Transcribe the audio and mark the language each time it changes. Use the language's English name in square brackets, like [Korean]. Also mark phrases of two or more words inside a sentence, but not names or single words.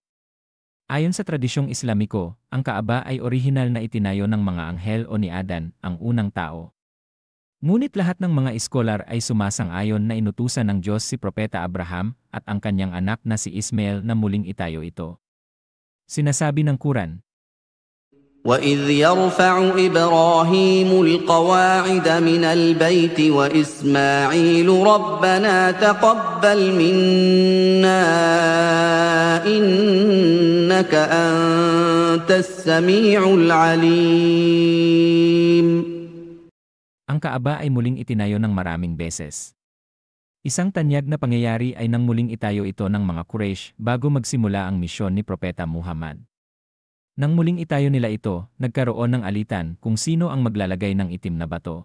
[Filipino] Ayon sa tradisyong Islamiko, ang Kaaba ay orihinal na itinayo ng mga anghel o ni Adan, ang unang tao. Ngunit lahat ng mga iskolar ay sumasang-ayon na inutusan ng Diyos si Propeta Abraham at ang kanyang anak na si Ismael na muling itayo ito. Sinasabi ng Quran, [Arabic] وَإِذْ يَرْفَعُ إِبْرَاهِيمُ الْقَوَاعِدَ مِنَ الْبَيْتِ وَإِسْمَاعِيلُ رَبَّنَا تَقَبَّلْ مِنَّا إِنَّكَ أَنتَ السَّمِيعُ الْعَلِيمُ. [Filipino] ang Kaaba ay muling itinayo ng maraming beses. Isang tanyag na pangyayari ay nang muling itayo ito ng mga Quraysh bago magsimula ang misyon ni Propeta Muhammad. Nang muling itayo nila ito, nagkaroon ng alitan kung sino ang maglalagay ng itim na bato.